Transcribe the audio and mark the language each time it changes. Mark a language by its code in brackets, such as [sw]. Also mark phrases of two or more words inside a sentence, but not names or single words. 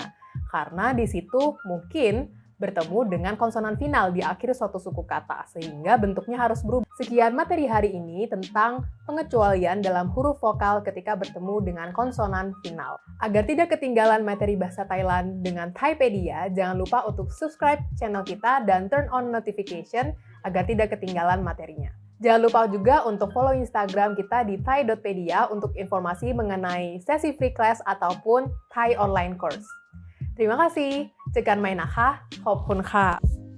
[id] Karena di situ mungkin bertemu dengan konsonan final di akhir suatu suku kata, sehingga bentuknya harus berubah. Sekian materi hari ini tentang pengecualian dalam huruf vokal ketika bertemu dengan konsonan final. Agar tidak ketinggalan materi bahasa Thailand dengan Thaipedia, jangan lupa untuk [en] subscribe channel [id] kita dan [en] turn on notification [id] agar tidak ketinggalan materinya. Jangan lupa juga untuk follow Instagram kita di thai.pedia untuk informasi mengenai sesi [en] free class [id] ataupun [en] Thai online course. [id] Terima kasih. [th] Jอกันใหม่นะคะขอบคุณค่ะ